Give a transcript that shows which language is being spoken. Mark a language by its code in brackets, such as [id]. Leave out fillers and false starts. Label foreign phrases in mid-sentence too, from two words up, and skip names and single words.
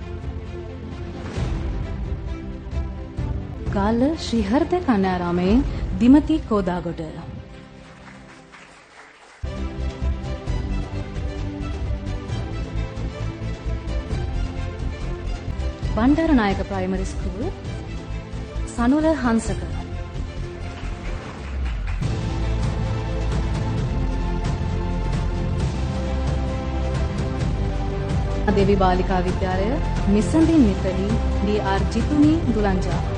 [si] ගාල්ල ශ්‍රී හෘදය කන්‍යාරාමයේ දිමති කෝදාගොඩ. බණ්ඩාරනායක ප්‍රයිමරි ස්කූල් සනුල හංසක. देवी बालिका विद्यालय मिसंदी मितली DR जितुनी दुलंजा.